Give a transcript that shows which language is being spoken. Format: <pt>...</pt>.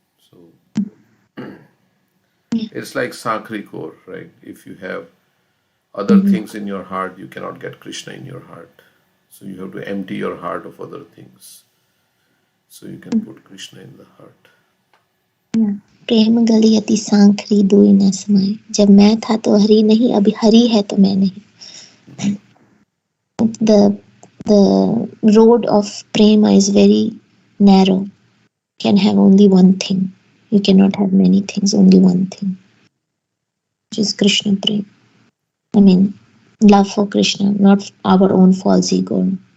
<en>So it's like Sankri Kaur, right? If you have other things in your heart, you cannot get Krishna in your heart. So you have to empty your heart of other things so you can put Krishna in the heart.</en> <hi>प्रेम गली अति सांखरी दुई न समाए जब मैं था तो हरि नहीं अभी हरि है तो मैं नहीं.</hi> <en>The road of prema is very narrow. You can have only one thing. You cannot have many things, only one thing, which is Krishna prema. I mean, love for Krishna, not our own false ego.</en>